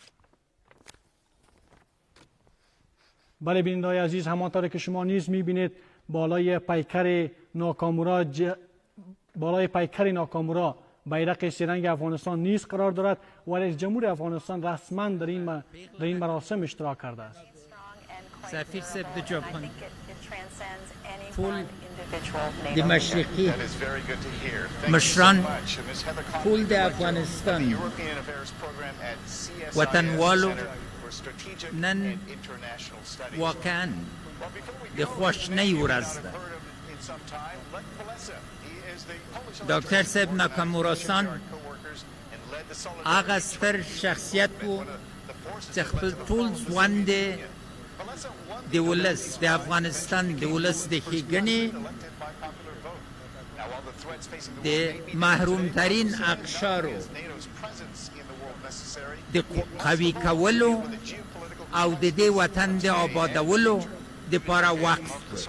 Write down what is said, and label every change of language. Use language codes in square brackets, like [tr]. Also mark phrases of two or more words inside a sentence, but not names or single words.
[fa] بله بیننده‌های عزیز، همانطور که شما نیز میبینید بالای پیکر ناکامورا بیرق سه‌رنگ افغانستان نیز قرار دارد و رئیس جمهور افغانستان رسما در این مراسم اشتراک کرده است. [ps] سفیر صاحب ژاپن پول مشرقی مشران پول د افغانستان وطنوالو نن واقعا د خوشنۍ ورځ ده. ډاکټر صاحب ناکامورا هغه ستر شخصیت و چې خپل ټول ژوند د ولس د افغانستان د ولس د ښېګڼې د محرومترین اقشارو د قوي کولو او د دې وطن د آبادولو دپاره وقف کړ.